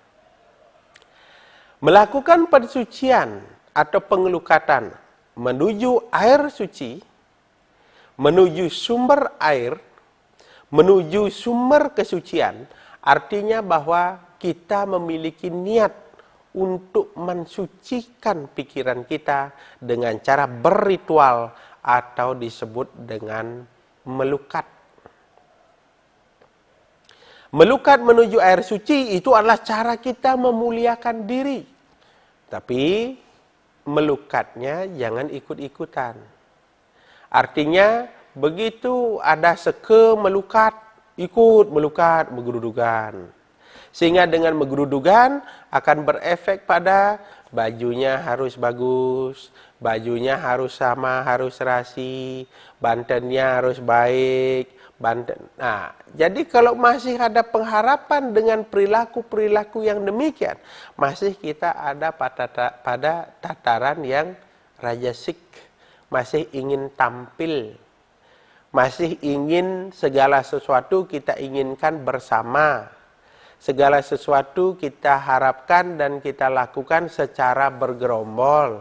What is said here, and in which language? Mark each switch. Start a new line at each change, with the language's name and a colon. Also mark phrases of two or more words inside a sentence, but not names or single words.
Indonesian: Melakukan pensucian atau pengelukatan menuju air suci, menuju sumber air, menuju sumber kesucian, artinya bahwa kita memiliki niat untuk mensucikan pikiran kita dengan cara berritual atau disebut dengan melukat. Melukat menuju air suci itu adalah cara kita memuliakan diri. Tapi melukatnya jangan ikut-ikutan. Artinya begitu ada seke melukat, ikut melukat menggerudugan. Sehingga dengan menggerudugan akan berefek pada bajunya harus bagus, bajunya harus sama, harus serasi, bantennya harus baik. Nah, jadi kalau masih ada pengharapan dengan perilaku-perilaku yang demikian, masih kita ada pada tataran yang rajasik, masih ingin tampil, masih ingin segala sesuatu kita inginkan bersama, segala sesuatu kita harapkan dan kita lakukan secara bergerombol.